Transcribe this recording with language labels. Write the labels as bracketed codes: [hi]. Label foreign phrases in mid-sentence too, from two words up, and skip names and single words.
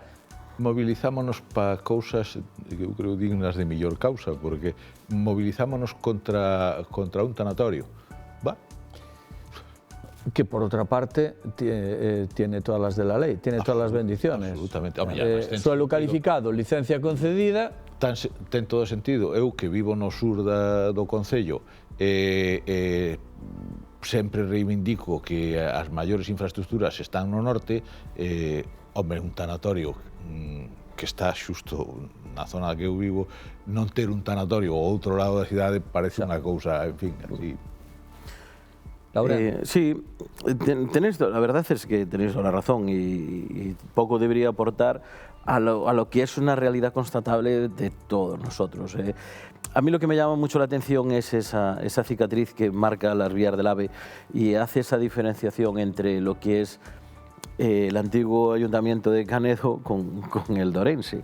[gl] Movilizámonos para cousas que eu creo dignas de mellor causa, porque movilizámonos contra un tanatorio. [es] Que por otra parte tiene todas las de la ley, tiene todas las bendiciones. Absolutamente. Suelo calificado, licencia concedida. [gl] Ten todo sentido. Eu que vivo no sur do Concello sempre reivindico que as maiores infraestructuras están no norte. Hombre, un tanatorio que está xusto na zona que eu vivo, non ter un tanatorio ao outro lado da cidade parece unha cousa, en fin, así. [es] Sí, la verdad es que tenéis la razón y poco debería aportar a lo que es una realidad constatable de todos nosotros. A mí lo que me llama mucho la atención es esa cicatriz que marca las vías del AVE y hace esa diferenciación entre lo que es el antiguo ayuntamiento de Canedo con el de Ourense.